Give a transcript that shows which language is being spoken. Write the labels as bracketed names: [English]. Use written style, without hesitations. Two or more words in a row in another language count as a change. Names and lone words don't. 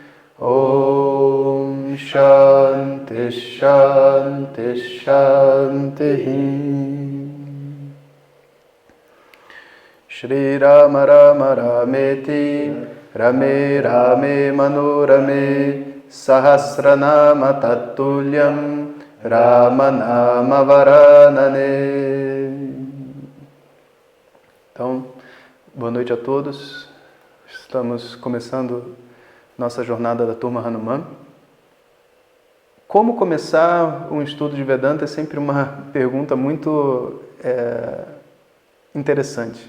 [Sanskrit] ॐ शान्तिः शान्तिः शान्तिः श्री राम राम रामेति रमे रामे मनोरमे सहस्रनाम तत्तुल्यं रामनाम वरानने. [Portuguese] Então, boa noite a todos. Estamos começando nossa jornada da Turma Hanuman. Como começar um estudo de Vedanta é sempre uma pergunta muito interessante.